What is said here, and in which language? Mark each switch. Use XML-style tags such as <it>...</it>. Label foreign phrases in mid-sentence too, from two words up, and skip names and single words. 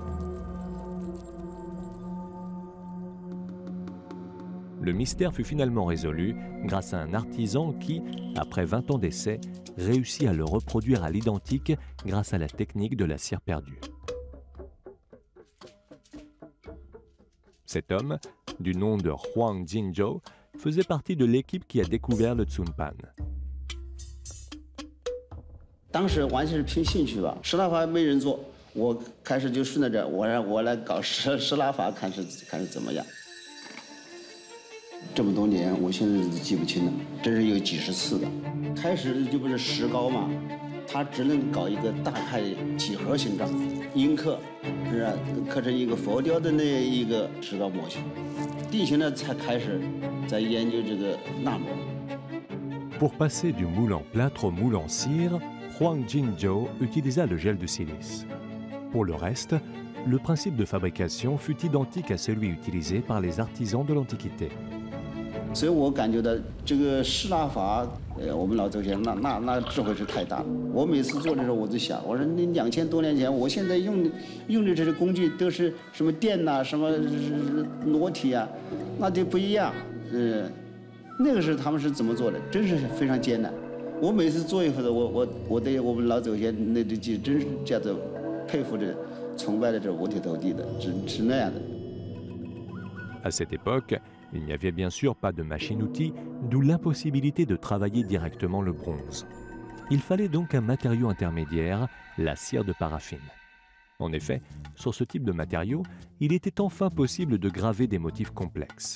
<fr>Le mystère fut finalement résolu grâce à un artisan qui, après 20 ans d'essai, réussit à le reproduire à l'identique grâce à la technique de la cire perdue. Cet homme, du nom de Huang Jinzhou, faisait partie de l'équipe qui a découvert le Tsunpan.</fr> <zh>当时完全是凭兴趣吧，石蜡法没人做，我开始就顺着这，我来搞石蜡法，看是怎么样。这么多年，我现在记不清了，这是有几十次的。开始就不是石膏嘛，它只能搞一个大概几何形状，印刻，是吧？刻成一个佛雕的那一个石膏模型。定型了才开始在研究这个纳模。</zh> <fr>Pour passer du moule en plâtre au moule en cire, Huang Jinzhou utilisa le gel de silice. Pour le reste, le principe de fabrication fut identique à celui utilisé par les artisans de l'Antiquité.</fr> <zh>所以我感觉到这个石蜡法，我们老祖先那智慧是太大了。我每次做的时候，我就想，我说你2000多年前，我现在用的这些工具都是什么电呐、什么裸体啊，那就不一样。那个时候他们是怎么做的？真是非常艰难。我每次做一回的，我对我们老祖先那这真是叫做佩服着、崇拜着这五体投地的，是那样的。</zh> <fr>À cette époque, il n'y avait bien sûr pas de machine-outil, d'où l'impossibilité de travailler directement le bronze. Il fallait donc un matériau intermédiaire, la cire de paraffine. En effet, sur ce type de matériau, il était enfin possible de graver des motifs complexes.</fr>